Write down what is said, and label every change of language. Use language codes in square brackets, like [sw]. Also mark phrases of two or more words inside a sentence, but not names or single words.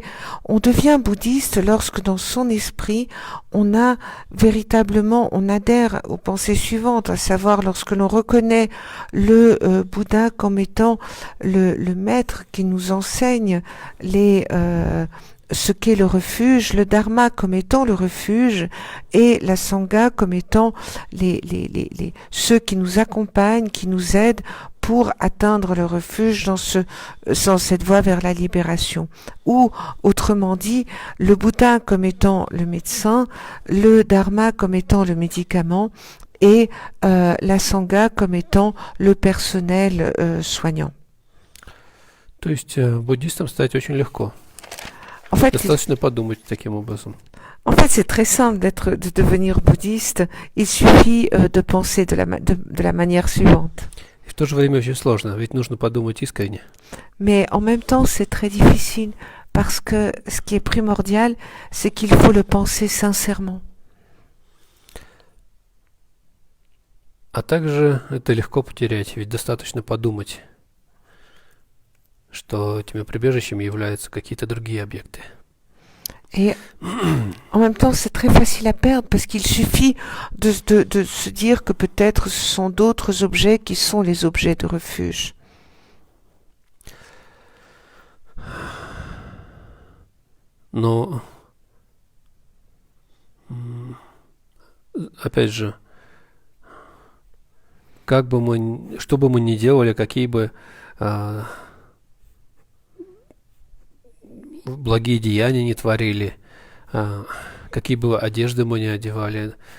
[fr] On devient bouddhiste lorsque dans son esprit, on adhère aux pensées suivantes, à savoir lorsque l'on reconnaît le Bouddha comme étant le maître qui nous enseigne ce qu'est le refuge, le dharma comme étant le refuge et la sangha comme étant ceux qui nous accompagnent, qui nous aident pour atteindre le refuge dans cette voie vers la libération. Ou, autrement dit, le Bouddha comme étant le médecin, le dharma comme étant le médicament et la sangha comme étant le personnel soignant. [ru] То есть буддистом стать очень легко. [fr] En fait, [ru] Достаточно подумать таким образом. [fr] En fait, c'est très simple de devenir bouddhiste. Il suffit de penser de la manière suivante. [ru] И в то же время очень сложно, ведь нужно подумать искренне. [fr] Mais en même temps, c'est très difficile parce que ce qui est primordial, c'est qu'il faut le penser sincèrement. [ru] А также это легко потерять, ведь достаточно подумать, что этими прибежищами являются какие-то другие объекты. [fr] Et en même temps, c'est très facile à perdre parce qu'il suffit de se dire que peut-être ce sont d'autres objets qui sont les objets de refuge. [ru] Но, опять же, что бы мы ни делали, какие бы благие деяния не творили, какие бы одежды мы не одевали,